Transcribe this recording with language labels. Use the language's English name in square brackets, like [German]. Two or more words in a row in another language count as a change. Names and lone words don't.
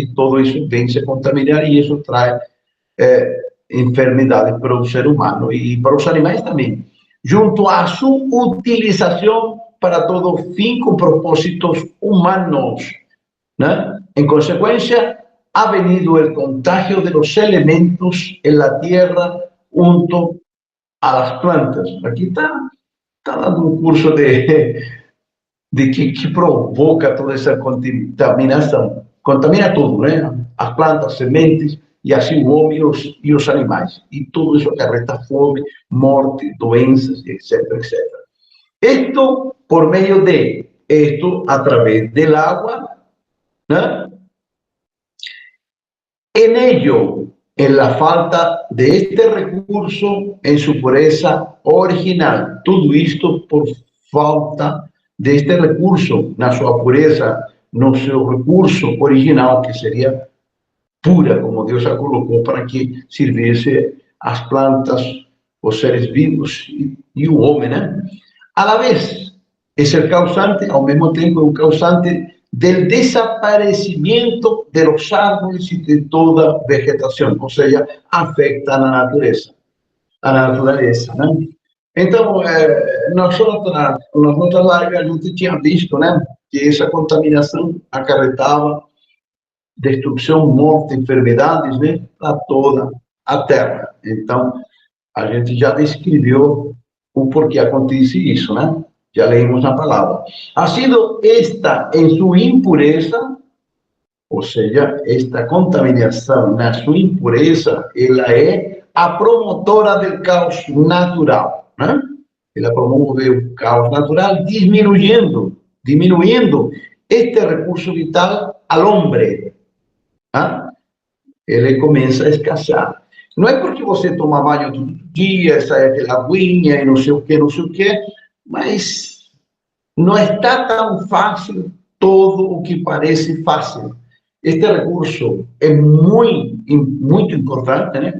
[Portuguese] E tudo isso vem se contaminar e isso traz enfermidades para o ser humano e para os animais também. Junto à sua utilização para todo fim com propósitos humanos. Né? Em consequência, [Spanish] ha venido o contagio de los elementos en la tierra junto a las plantas. [Portuguese] Aqui está dando um curso de que provoca toda essa contaminação. Contamina tudo, né? As plantas, sementes, e assim o homem e os animais. E tudo isso acarreta fome, morte, doenças, etc, etc. [Spanish] Esto [Portuguese] por meio de, [Spanish] esto a través del agua, ¿no? En ello, en la falta de este recurso en su pureza original. Todo esto por falta de este recurso [Portuguese] na sua pureza, no seu recurso original, que seria pura, como Deus a colocou para que servisse as plantas, os seres vivos e o homem, né? [Spanish] A la vez, é el causante, [Portuguese] ao mesmo tempo, é o causante [Spanish] del desaparecimiento de los árboles y de toda vegetación, o sea, afecta a la naturaleza, ¿no? Entonces, nosotros, [Portuguese] nas notas largas, a gente tinha visto, né, que essa contaminação acarretava destruição, morte, enfermidades, né, para toda a Terra. Então, a gente já descreveu o porquê acontece isso, né? [Spanish] Ya leímos la palabra. Ha sido esta en su impureza, o sea, esta contaminación en su impureza, ella es a promotora del caos natural, ¿no? Ella promueve el caos natural disminuyendo este recurso vital al hombre, ¿no? [Portuguese] Ele começa a escassear. Não é porque você toma banho todo dia, sai aquela aguinha e não sei o que, mas não está tão fácil todo o que parece fácil. Este recurso é muito importante, né?